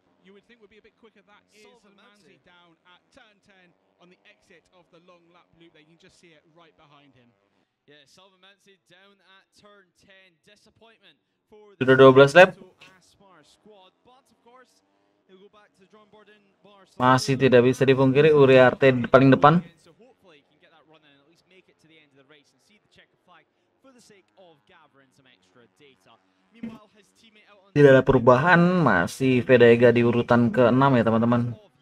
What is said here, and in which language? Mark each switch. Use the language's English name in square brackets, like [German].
[English] You would think would be a bit quicker. That is Salvamanzi down at turn 10 on the exit of the long lap loop there. You can just see it right behind him. Yeah, Salvamanzi down at turn 10. Disappointment for [Indonesian] Sudah 12 lap. [English] Aspar squad, but of course he'll go back to the drawing board in Barcelona. [Indonesian] Masih tidak bisa dipungkiri Uriarte paling depan. [English] So hopefully he can get that run in and at least make it to the end of the race and see the checker flag for the sake of gathering some extra data. Meanwhile, his teammate out on [Indonesian] Tidak ada perubahan, masih Vedega di urutan ke-6 ya teman-teman.